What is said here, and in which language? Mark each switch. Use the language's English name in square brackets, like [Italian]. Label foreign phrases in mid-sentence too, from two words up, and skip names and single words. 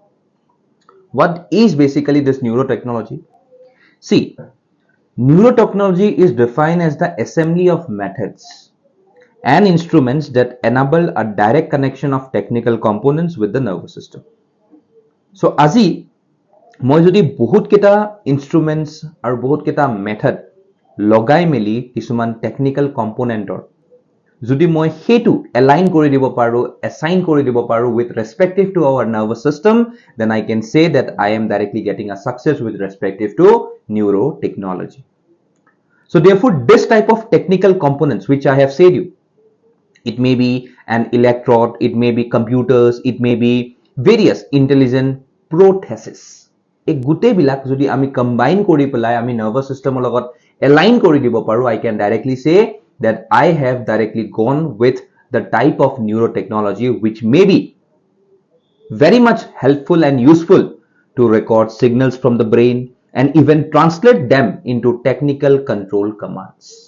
[English] What is basically this neurotechnology? See, neurotechnology is defined as the assembly of methods and instruments that enable a direct connection of technical components with the nervous system. So, [Assamese] আজি মই যদি বহুত কেটা instruments আৰু বহুত কেটা method লগাই মেলি কিছুমান [English] technical componentor [Assamese] যদি মই হেতু align কৰি দিব পাৰো, assign কৰি দিব পাৰো [English] with respective to our nervous system, then I can say that I am directly getting a success with respective to neurotechnology. So therefore, this type of technical components which I have said you, it may be an electrode, it may be computers, it may be various intelligent prosthesis. [Assamese] এই গোটেইবিলাক যদি আমি combine কৰি পেলাই আমি [English] nervous system [Assamese] লগত align কৰি দিব পাৰো, [English] I can directly say that I have directly gone with the type of neurotechnology which may be very much helpful and useful to record signals from the brain and even translate them into technical control commands.